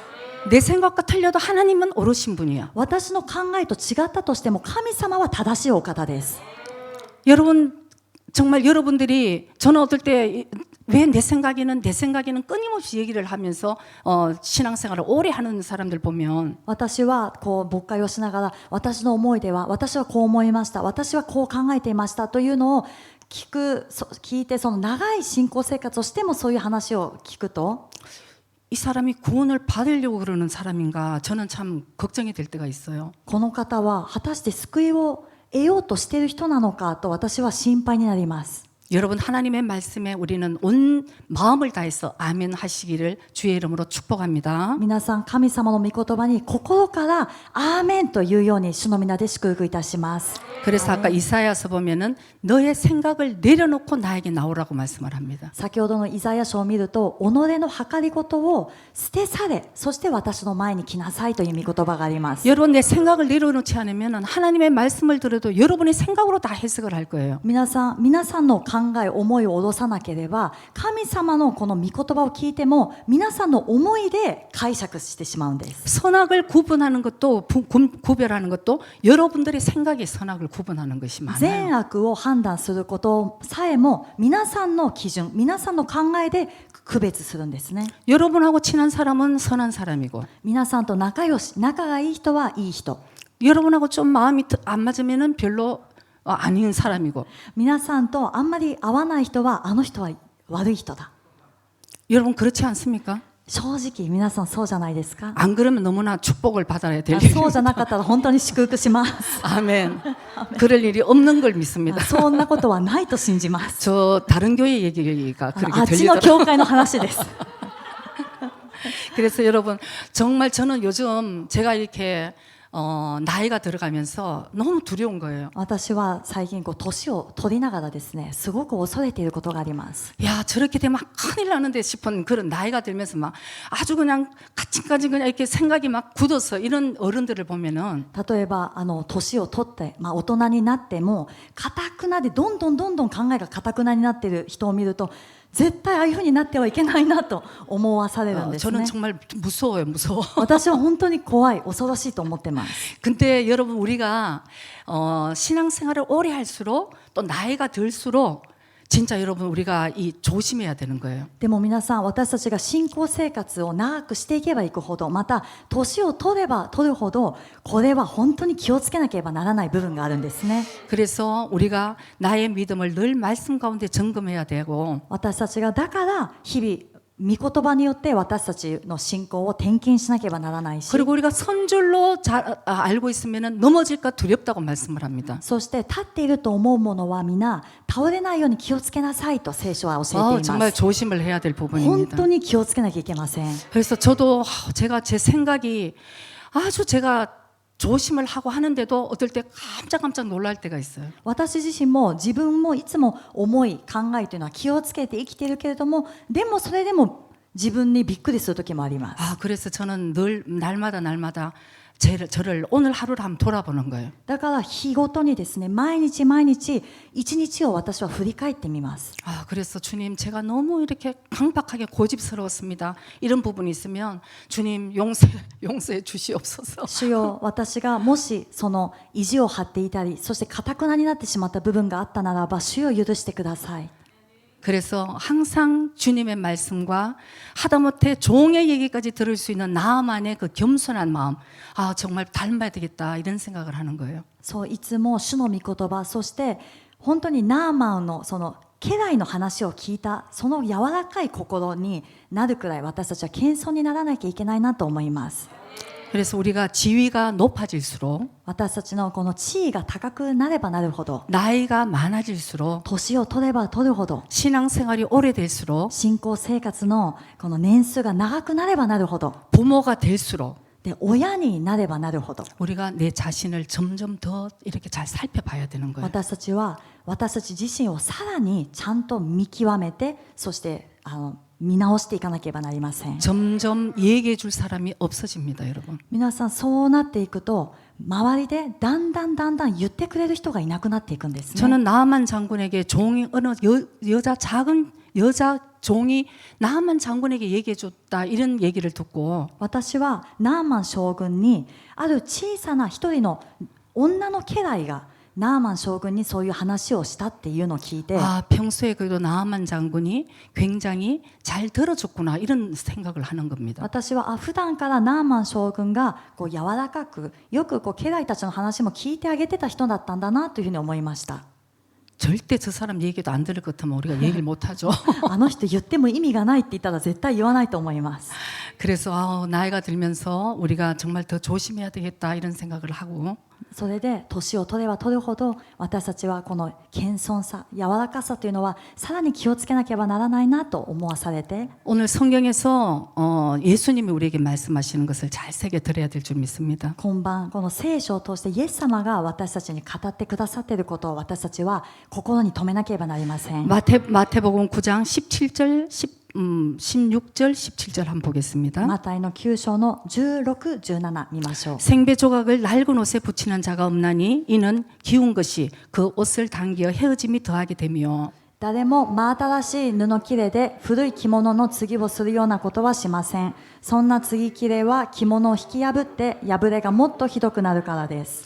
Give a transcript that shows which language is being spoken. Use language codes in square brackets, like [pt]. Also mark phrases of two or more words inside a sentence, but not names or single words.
[ko] 내 생각과 틀려도 하나님은 옳으신 분이야. [ja] 私の考えと違ったとしても神様は正しいお方です。 [ko] 여러분 정말 여러분들이 저는 어떨 때 왜 내 생각에는 끊임없이 얘기를 하면서 신앙생활을 오래 하는 사람들 보면 [ja] 私はこう牧会をしながら私の思いでは私はこう思いました、私はこう考えていましたというのを聞いて、その長い信仰生活をしてもそういう話を聞くと [ko] 이 사람이 구원을 받으려고 그러는 사람인가 저는 참 걱정이 될 때가 있어요. [ja] この方は果たして救いを得ようとしている人なのかと私は心配になります。 [ko] 여러분 하나님의 말씀에 우리는 온 마음을 다해서 아멘 하시기를 주의 이름으로 축복합니다. [ja] 皆さん、神様の御言葉に心からアーメンというように主の皆で祝福いたします。 [ko] 그래서 아까 이사야서 보면은 너의 생각을 내려놓고 나에게 나오라고 말씀을 합니다. [ja] 先ほどのイザヤ書を見ると、己の計りごとを捨て去れ、そして私の前に来なさいという御言葉があります。 [ko] 여러분 내 생각을 내려놓지 않으면 하나님의 말씀을 들어도 여러분의 생각으로 다 해석을 할 거예요. [ja] 皆さんの考え、思いを下ろさなければ、神様のこの御言葉を聞いても皆さんの思いで解釈してしまうんです。 [ko] 선악을 구분하는 것도 구별하는 것도 여러분들의 생각이 선악을 구분하는 것이 [ja] 善 [ko] 많아요. [ja] 悪を判断することさえも皆さんの基準、皆さんの考えで区別するんですね。 [ko] 여러분하고 친한 사람은 선한 사람이고 [ja] 皆さんと仲がいい人はいい人、 [ko] 여러분하고 좀 마음이 안 맞으면은 별로 아닌 사람이고 [ja] 皆さんとあんまり合わない人はあの人は悪い人だ。 [ko] 여러분 그렇지 않습니까? [ja] 正直皆さんそうじゃないですか？ [ko] 안 그러면 너무나 축복을 받아야 될 [ja] そうじゃなかったら本当に祝福します。 [ko] 아멘. 그럴 일이 없는 걸 믿습니다. [ja] そんなことはないと信じます。 [ko] 저 다른 교회 얘기가 [ja] あ [ko] 그렇게 [ja] っちの [ko] 들리더라고요. [ja] 教会の話です。 [ko] 그래서 여러분 정말 저는 요즘 제가 이렇게 나이가 들어가면서 너무 두려운 거예요. [ja] 私は最近年を取りながらですね、すごく恐れていることがあります。 [ko] 야 저렇게 되면 큰일 나는데 싶은 그런 나이가 들면서 막 아주 그냥 까짓까짓 그냥 이렇게 생각이 막 굳어서 이런 어른들을 보면은 [ja] 例えば年を取って、大人になっても堅くなでどんどん考えが堅くなになっている人を見ると、絶対ああいうふうになってはいけないなと思わされるんです [ko] 저는 [ja] ね。 [ko] 정말 무서워요, 무서워. [ja] 私は本当に怖い、恐ろしいと思ってます。 [ko] 근데 여러분 우리가 신앙생활을 오래 할수록 또 나이가 들수록 진짜 여러분 우리가 이 조심해야 되는 거예요. [ja] でも皆さん、私たちが信仰生活を長くしていけばいくほど、また年を取れば取るほど、これは本当に気をつけなければならない部分があるんですね。 [ko] 그래서 우리가 나의 믿음을 늘 말씀 가운데 점검해야 되고 [ja] 私たちがだから日々御言葉によって私たちの信仰を点検しなければならないし、 [ko] 그리고 우리가 선줄로 잘 알고 있으면 넘어질까 두렵다고 말씀을 합니다. [ja] そして立っていると思うものは皆倒れないように気をつけなさいと聖書は教えてい [ko] 정말 [ja] ます。 [ko] 조심을 해야 될 [ja] 本 [ko] 부분입니다. [ja] 当に気をつけなきゃいけません。 [ko] 그래서 저도 제가 제 생각이 아주 제가 조심을 하고 하는데도 어떨 때 깜짝깜짝 놀랄 때가 있어요. [ja] 私自身も自分もいつも思い考えというのは気をつけて生きているけれども、でもそれでも自分にびっくりする時もあります。 [ko] 그래서 저는 늘 날마다 저를 오늘 하루를 한번 돌아보는 거예요. [ja] だから日ごとにですね、毎日一日を私は振り返ってみます。 [ko] 그래서 주님 제가 너무 이렇게 강박하게 고집스러웠습니다. 이런 부분이 있으면 주님 용서해 주시옵소서. [ja] 主よ、私がもしその意地を張っていたり、そして堅くなになってしまった部分があったならば、主よ許してください。 [ko] 그래서 항상 주님의 말씀과 하다못해 종의 얘기까지 들을 수 있는 나만의 그 겸손한 마음, 정말 닮아야 되겠다 이런 생각을 하는 거예요. [ja] そう、いつも主の御言葉、そして本当にナーマンのその家来の話を聞いたその柔らかい心になるくらい私たちは謙遜にならなきゃいけないなと思います。 [ko] 그래서 우리가 지위가 높아질수록 [ja] 私たちのこの地位が高くなればなるほど、 [ko] 나이가 많아질수록 [ja] 年を取れば取るほど、 [ko] 신앙생활이 오래될수록 [ja] 信仰生活のこの年数が長くなればなるほど、 [ko] 부모가 될수록 [ja] でで親になればなるほど [ko] 우리가 내 자신을 점점 더 이렇게 잘 살펴봐야 되는 거예요. [ja] 私たちは私たち自身をさらにちゃんと見極めてそして見直していかなければなりません [ko] 점점 얘기해 줄 사람이 없어집니다, 여러분. [ja] 皆さんそうなっていくと周りでだんだん言ってくれる人がいなくなっていくんですね [ko] 저는 나만 장군에게 종이 어느 여자 작은 여자 종이 나만 장군에게 얘기해 줬다 이런 얘기를 듣고 [ja] 私はナーマン将軍にある小さな一人の女の家来がナーマン将軍にそういう話をしたっていうのを聞いて [ko] 아, 평소에 그래도 나만 장군이 굉장히 잘 들어줬구나 이런 생각을 하는 겁니다. [ja] 私は普段からナーマン将軍がこう柔らかくよくこう家来たちの話も聞いてあげてた人だったんだなというふうに思いました [ko] 절대 저 사람 얘기도 안 들을 것 같으면 우리가 얘기를 못 하죠. [ja] あの人言っても意味がないって言ったら絶対言わないと思います [ko] 그래서 나이가 들면서 우리가 정말 더 조심해야 되겠다 이런 생각을 하고 [ja] それで年を取れば取るほど私たちはこの謙遜さ柔らかさというのはさらに気をつけなければならないなと思わされて [ko] 오늘 성경에서 예수님이 우리에게 말씀하시는 것을 잘 새겨 들어야 될 줄 믿습니다. [ja] 今晩この聖書を通してイエス様が私たちに語ってくださっていることを私たちは心に留めなければなりません [ko] 마태복음 9장 17절 16절 17절 한번 보겠습니다. [ja] マタイの9章の16、17見ましょう [ko] 생배 조각을 낡은 옷에 붙이는 자가 없나니 이는 기운 것이 그 옷을 당기어 헤어짐이 더하게 되며 [ja] 誰も真新しい布切れで古い着物の継ぎをするようなことはしません。そんな継ぎ切れは着物を引き破って破れがもっとひどくなるからです。